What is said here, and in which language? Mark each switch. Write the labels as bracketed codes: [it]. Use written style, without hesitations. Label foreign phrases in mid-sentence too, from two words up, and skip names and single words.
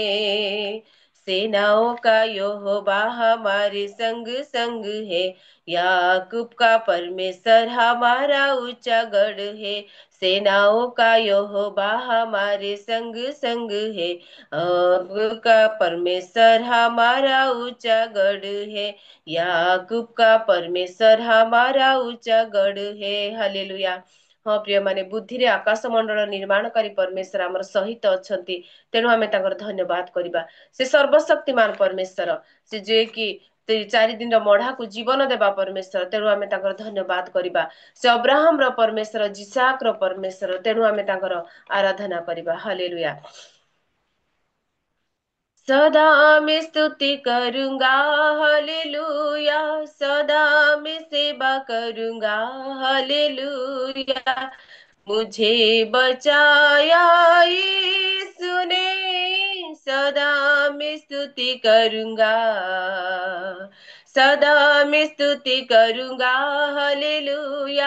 [hi] सेनाओं का यहोवा हमारे संग संग है, याकूब का परमेश्वर हमारा ऊंचा गढ़ है। सेनाओं का यहोवा हमारे संग संग है, का परमेश्वर हमारा ऊंचा गढ़ है। याकूब का परमेश्वर हमारा ऊंचा गढ़ है। हालेलुया। [or] ହଁ ପ୍ରିୟ ମାନେ, ବୁଦ୍ଧିରେ ଆକାଶ ମଣ୍ଡଳ ନିର୍ମାଣକାରୀ ପରମେଶ୍ୱର ଆମର ସହିତ ଅଛନ୍ତି, ତେଣୁ ଆମେ ତାଙ୍କର ଧନ୍ୟବାଦ କରିବା। ସେ ସର୍ବଶକ୍ତିମାନ ପରମେଶ୍ୱର, ସେ ଯିଏକି 4 ଦିନର ମଢାକୁ ଜୀବନ ଦେବା ପରମେଶ୍ୱର, ତେଣୁ ଆମେ ତାଙ୍କର ଧନ୍ୟବାଦ କରିବା। ସେ ଅବ୍ରାହମର ପରମେଶ୍ୱର, ଯିସାକର ପରମେଶ୍ୱର, ତେଣୁ ଆମେ ତାଙ୍କର ଆରାଧନା କରିବା। ହାଲେଲୁୟା। [hi] सदा मैं स्तुति करूंगा, हालेलुया। सदा मैं सेवा करूंगा, हालेलुया। मुझे बचाया यीशु ने, सदा मैं स्तुति करूंगा, सदा मैं स्तुति करूंगा, हालेलुया।